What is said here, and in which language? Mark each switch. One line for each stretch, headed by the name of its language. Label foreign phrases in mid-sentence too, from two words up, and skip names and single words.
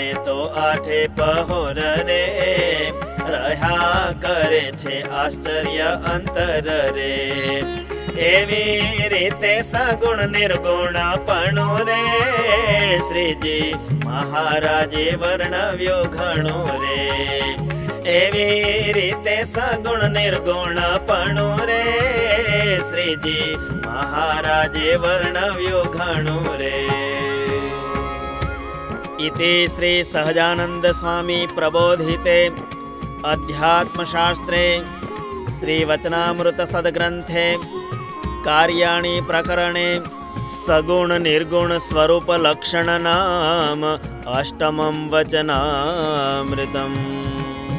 Gujarati: તો 8 પહોર રે રહ્યા કરે છે આશ્ચર્ય અંતર રે એવી રીતે સગુણ નિર્ગુણપણું રે શ્રીજી મહારાજે વર્ણવ્યું ઘણું રે એવી રીતે સગુણ નિર્ગુણપણું રે શ્રીજી મહારાજે વર્ણવ્યું ઘણું રે
Sanskrit: इति श्री सहजानंद स्वामी प्रबोधिते अध्यात्मशास्त्रे श्री वचनामृत सद्ग्रंथे कार्याणि प्रकरणे सगुण निर्गुण स्वरूप लक्षण नाम अष्टमं वचनामृतम्।